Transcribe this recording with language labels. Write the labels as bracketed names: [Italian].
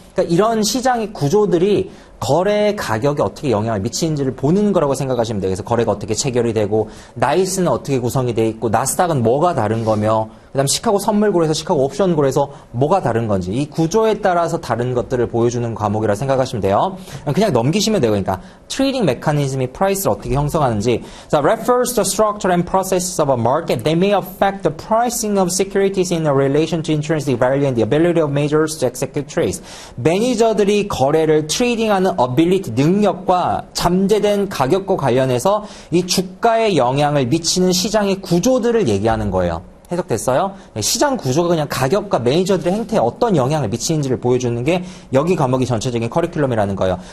[Korean] 그러니까 이런 시장의 구조들이 거래 가격에 어떻게 영향을 미치는지를 보는 거라고 생각하시면 돼요. 그래서 거래가 어떻게 체결이 되고 나이스는 어떻게 구성이 돼 있고 나스닥은 뭐가 다른 거며 그다음 시카고 선물고래에서 시카고 옵션고래에서 뭐가 다른 건지 이 구조에 따라서 다른 것들을 보여주는 과목이라 생각하시면 돼요. 그냥 넘기시면 돼요. 그러니까 트레이딩 메커니즘이 프라이스를 어떻게 형성하는지 자, [English] refers to structure and processes of a market. They may affect the pricing of securities in relation to intrinsic value and the ability of majors to execute trades. [Korean] 매니저들이 거래를 트레이딩하는 ability, 능력과 잠재된 가격과 관련해서 이 주가에 영향을 미치는 시장의 구조들을 얘기하는 거예요. 해석됐어요? 시장 구조가 그냥 가격과 매니저들의 행태에 어떤 영향을 미치는지를 보여주는 게 여기 과목이 전체적인 커리큘럼이라는 거예요.